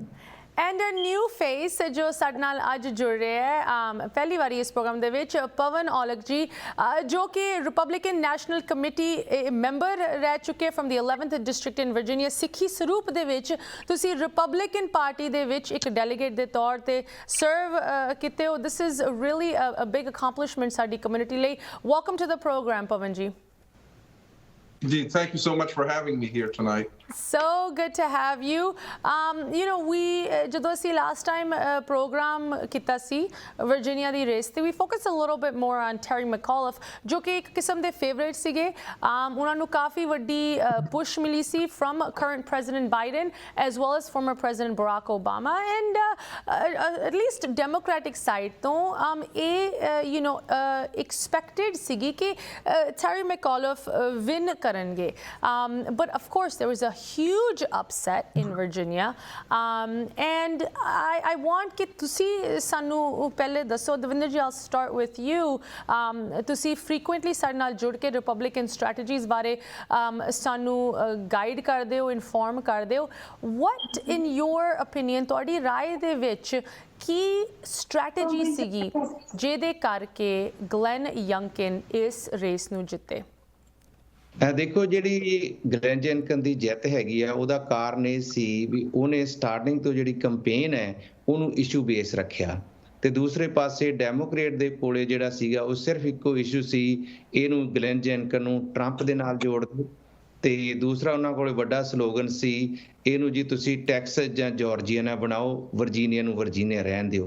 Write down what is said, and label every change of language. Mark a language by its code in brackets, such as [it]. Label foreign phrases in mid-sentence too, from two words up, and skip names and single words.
[en] and a new face [pa] ਜੋ ਸਾਡੇ ਨਾਲ ਅੱਜ ਜੁੜ ਰਿਹਾ ਹੈ ਪਹਿਲੀ ਵਾਰੀ ਇਸ ਪ੍ਰੋਗਰਾਮ ਦੇ ਵਿੱਚ, ਪਵਨ ਔਲਖ ਜੀ ਜੋ ਕਿ [en] Republican National Committee member [pa] ਰਹਿ ਚੁੱਕੇ [en] from the 11th district in Virginia. [pa] ਸਿੱਖੀ ਸਰੂਪ ਦੇ ਵਿੱਚ ਤੁਸੀਂ ਰਿਪਬਲਿਕਨ ਪਾਰਟੀ ਦੇ ਵਿੱਚ ਇੱਕ ਡੈਲੀਗੇਟ ਦੇ ਤੌਰ ਤੇ ਸਰਵ ਕੀਤੇ ਹੋ। [en] This is really a big accomplishment [pa] ਸਾਡੀ ਕਮਿਊਨਿਟੀ ਲਈ। [en] Welcome to the program ਪਵਨ ਜੀ। [pa] Ji, [en] thank you so much for having me here tonight. So good to have you. We [pa] ਜਦੋਂ ਅਸੀਂ [en] last time program [pa] ਕੀਤਾ ਸੀ ਵਰਜੀਨੀਆ ਦੀ ਰੇਸ ਤੇ [en] we focused a little bit more on Terry McAuliffe [pa] ਜੋ ਕਿ ਇੱਕ ਕਿਸਮ ਦੇ ਫੇਵਰੇਟ ਸੀਗੇ। ਉਹਨਾਂ ਨੂੰ ਕਾਫੀ ਵੱਡੀ ਪੁਸ਼ ਮਿਲੀ ਸੀ [en] from current President Biden as well as former President Barack Obama and at least Democratic side [pa] ਤੋਂ ਇਹ [en] expected [pa] ਸੀਗੀ ਕਿ [en] Terry McAuliffe win ਕਰਨਗੇ but of course there was a huge upset in Virginia and I want [pa] ਕਿ ਤੁਸੀਂ ਸਾਨੂੰ ਪਹਿਲੇ ਦੱਸੋ ਦਵਿੰਦਰ ਜੀ। [en] I'll start with you. [pa] ਤੁਸੀਂ frequently ਸਾਡੇ ਨਾਲ ਜੁੜ ਕੇ ਰਿਪਬਲਿਕਨ ਸਟ੍ਰੈਟੇਜੀਜ਼ ਬਾਰੇ ਸਾਨੂੰ ਗਾਈਡ ਕਰਦੇ ਹੋ, ਇਨਫੋਰਮ ਕਰਦੇ ਹੋ। [en] what in your opinion [pa] ਤੁਹਾਡੀ ਰਾਏ ਦੇ ਵਿੱਚ ਕੀ ਸਟ੍ਰੈਟੇਜੀ ਸੀਗੀ ਜਿਹਦੇ ਕਰਕੇ ਗਲੈਨ ਯੰਕਿਨ ਇਸ ਰੇਸ ਨੂੰ ਜਿੱਤੇ? ਦੇਖੋ ਜਿਹੜੀ ਗਲੈਨ ਯੰਕਿਨ ਦੀ ਜਿੱਤ ਹੈਗੀ ਆ ਉਹਦਾ ਕਾਰਨ ਇਹ ਸੀ ਵੀ ਉਹਨੇ ਸਟਾਰਟਿੰਗ ਤੋਂ ਜਿਹੜੀ ਕੰਪੇਨ ਹੈ ਉਹਨੂੰ ਇਸ਼ੂ ਬੇਸ ਰੱਖਿਆ ਤੇ ਦੂਸਰੇ ਪਾਸੇ ਡੈਮੋਕ੍ਰੇਟ ਦੇ ਕੋਲੇ ਜਿਹੜਾ ਸੀਗਾ ਉਹ ਸਿਰਫ ਇੱਕੋ ਇਸ਼ੂ ਸੀ, ਇਹਨੂੰ ਗਲੈਨ ਯੰਕਿਨ ਨੂੰ ਟਰੰਪ ਦੇ ਨਾਲ ਜੋੜ ਦਿਓ ਤੇ ਦੂਸਰਾ ਉਹਨਾਂ ਕੋਲੇ ਵੱਡਾ ਸਲੋਗਨ ਸੀ ਇਹਨੂੰ ਜੀ ਤੁਸੀਂ ਟੈਕਸਸ ਜਾਂ ਜਾਰਜੀਆ ਨਾ ਬਣਾਓ, ਵਰਜੀਨੀਆ ਨੂੰ ਵਰਜੀਨੀਆ ਰਹਿਣ ਦਿਓ।